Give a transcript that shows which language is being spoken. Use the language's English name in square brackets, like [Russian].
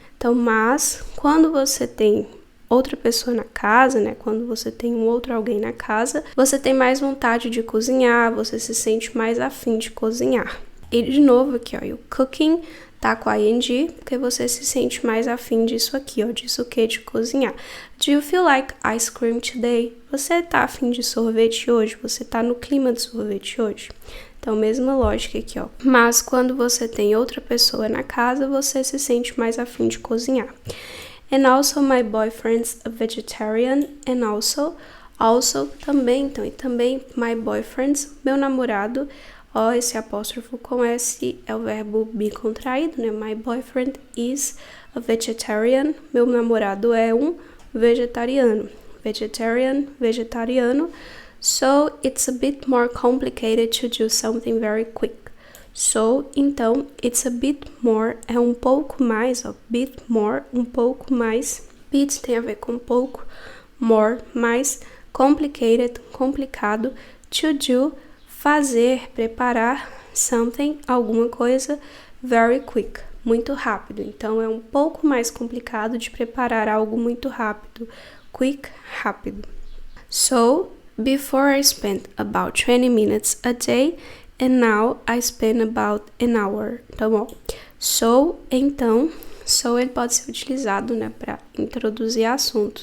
[Portuguese] Então, mas quando você tem outra pessoa na casa, né? Quando você tem um outro alguém na casa, você tem mais vontade de cozinhar, você se sente mais afim de cozinhar. E de novo aqui, ó, o cooking tá com a ing, porque você se sente mais afim disso aqui, ó, disso que de cozinhar. [English] Do you feel like ice cream today? [Portuguese] Você tá afim de sorvete hoje? Você tá no clima de sorvete hoje? Então, mesma lógica aqui, ó. Mas quando você tem outra pessoa na casa, você se sente mais afim de cozinhar. [English] And also my boyfriend's a vegetarian. And also [Portuguese] também, então, e também [English] my boyfriend's, [Portuguese] meu namorado, ó, esse apóstrofo com S é o verbo bicontraído, né? [English] My boyfriend is a vegetarian. [Portuguese] Meu namorado é um vegetariano. Vegetariano. [English] So it's a bit more complicated to do something very quick. [Portuguese] So, então, [English] it's a bit more, [Portuguese] é um pouco mais, ó, bit more, um pouco mais. Bit tem a ver com pouco, more, mais, complicated, complicado, to do, fazer, preparar, something, alguma coisa, [English] very quick, [Portuguese] muito rápido. Então, é um pouco mais complicado de preparar algo muito rápido, quick, rápido. [English] So, before I spent about 20 minutes a day, and now I spend about an hour. [Portuguese] Tá bom? So, então, ele pode ser utilizado, né, para introduzir assuntos.